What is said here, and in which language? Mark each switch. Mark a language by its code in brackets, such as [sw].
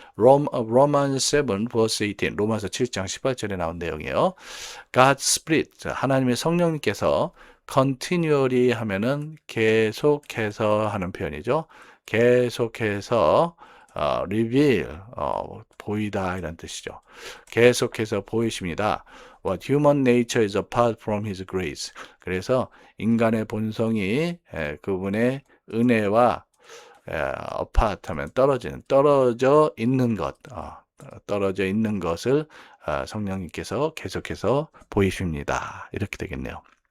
[en] Romans 7 verse 18, [ko] 로마서 7장 18절에 나온 내용이에요. God's Spirit, 하나님의 성령님께서 continually 하면은 계속해서 하는 표현이죠. 계속해서 reveal, 보이다 이런 뜻이죠. 계속해서 보이십니다. [en] What human nature is apart from his grace. [ko] 그래서 인간의 본성이 그분의 은혜와 apart 하면 떨어져 있는 것, 떨어져 있는 것을 성령님께서 계속해서 보이십니다. 이렇게 되겠네요.